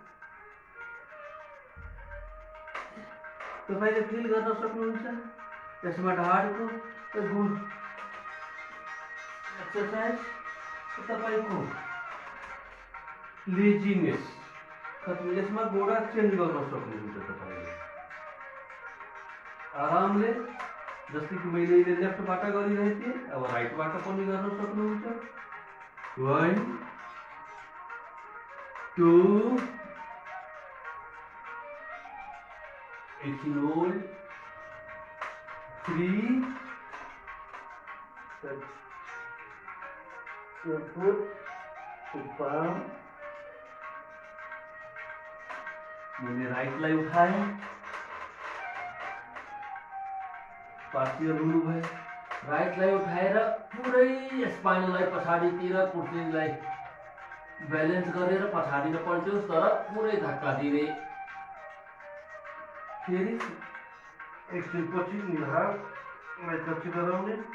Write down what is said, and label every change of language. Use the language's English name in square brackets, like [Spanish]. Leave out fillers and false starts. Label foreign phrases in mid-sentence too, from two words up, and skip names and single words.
[Nepali] तपाईले फिल गर्न सक्नुहुन्छ त्यसमा ढाडको गुण एक्सरसाइज तपाईको लेजिनेस यसमा गोडा चेन्ज गर्न सक्नुहुन्छ तपाईँले आरामले। जस्तै कि मैले अहिले लेफ्टबाट गरिरहेको थिएँ, अब राइटबाट पनि गर्न सक्नुहुन्छ। [English] 1 2 एकछिन hold 3 your foot to palm। [Nepali] मैंने राइटलाई उठाएँ, पार्शियल रूल है। राइटलाई उठाएर पुरै स्पाइनलाई पछाडितिर कुर्सीलाई ब्यालेन्स गरेर पछाडि नपल्ट्योस्, तर पुरै धक्का दिने। फेरि एकछिन पछि हातलाई टच गराउने।